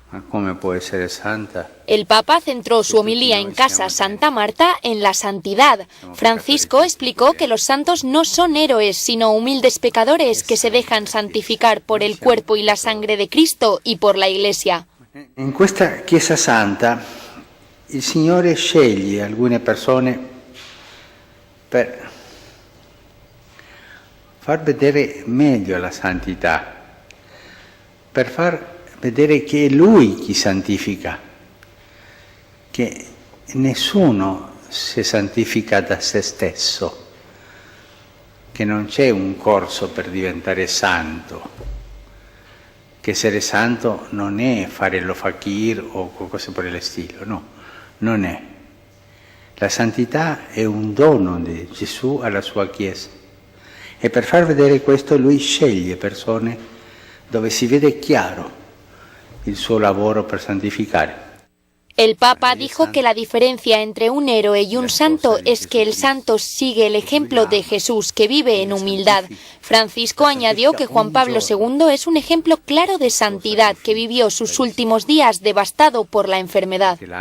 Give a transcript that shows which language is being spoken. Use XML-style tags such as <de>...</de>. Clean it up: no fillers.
<es>¿Cómo puede ser santa? El Papa centró su homilía en Casa Santa Marta en la santidad. Francisco explicó que los santos no son héroes, sino humildes pecadores que se dejan santificar por el cuerpo y la sangre de Cristo y por la Iglesia.</es> <it>In questa Chiesa Santa il Signore sceglie alcune persone per far vedere meglio la santità, per far vedere che è Lui chi santifica, che nessuno si santifica da se stesso, che non c'è un corso per diventare santo, che essere santo non è fare lo fakir o cose per il stile, no, non è. La santità è un dono di Gesù alla sua Chiesa e per far vedere questo Lui sceglie persone dove si vede chiaro il suo lavoro per santificare.</it> <es>El Papa dijo que la diferencia entre un héroe y un santo es que el santo sigue el ejemplo de Jesús, que vive en humildad. Francisco añadió que Juan Pablo II es un ejemplo claro de santidad, que vivió sus últimos días devastado por la enfermedad.</es>